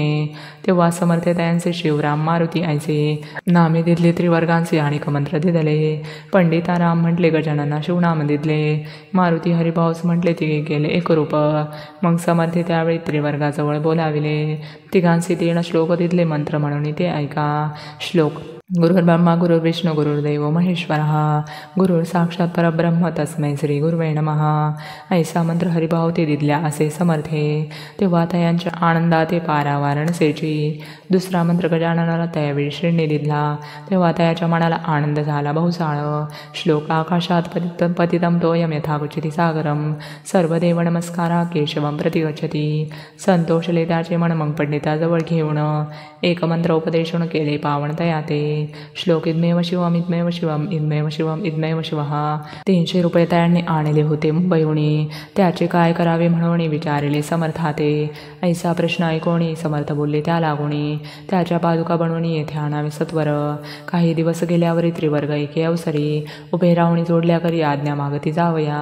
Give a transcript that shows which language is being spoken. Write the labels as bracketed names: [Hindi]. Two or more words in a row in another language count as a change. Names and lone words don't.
[Marathi] तेव्हा समर्थ त्यांचे शिवराम मारुती ऐसे नामे दिदले त्रिवर्गांचे आणि मंत्र दिदले. पंडिता राम म्हटले गजानना शिवनाम दिदले. मारुती हरिभाऊस म्हटले तिघे गेले एकरूप. मग समर्थे त्यावेळी त्रिवर्गाजवळ बोलाविले. तिघांचे 3 श्लोक दिदले मंत्र म्हणून ते ऐका. [Sanskrit] श्लोक गुरुर्ब्रह्मा गुरुर्विष्णू गुरुर्देव महेश्वरः गुरुर साक्षात परब्रह्म तस्मै श्री गुरुवे नमः. [Marathi] ऐसा मंत्र हरिभाऊ ते दिदल्या असे समर्थे. तेव्हा तयांच्या आनंदा ते पारावार नसेची. दुसरा मंत्र गजाननाला त्यावेळी श्रीने दिदला. तेव्हा तयाच्या मनाला आनंद झाला बहुसाळ. [Sanskrit] श्लोक आकाशात पतितम तोयम यथागच्छति सागरम सर्वदेव नमस्कारा केशवम प्रति गच्छति. [Marathi] संतोषले त्याचे मन मग पंडिताजवळ घेऊन एक मंत्र उपदेशून केले पावन तया ते. [Sanskrit] श्लोक इदमेव शिवम इदमेव शिवम इदमेव शिवम इदमेव शिवः. [Marathi] 300 रुपये त्यांनी आणले होते मुंबईहुनी. त्याचे काय करावे म्हणून विचारले समर्था ते. ऐसा प्रश्न ऐकोणी समर्थ बोलले त्या लागोणी. त्याच्या पादुका बनवून येथे आणावे सत्वर. काही दिवस गेल्यावरी त्रिवर्ग एके अवसरी उभे राहून जोडल्या करी आज्ञा मागती जावया.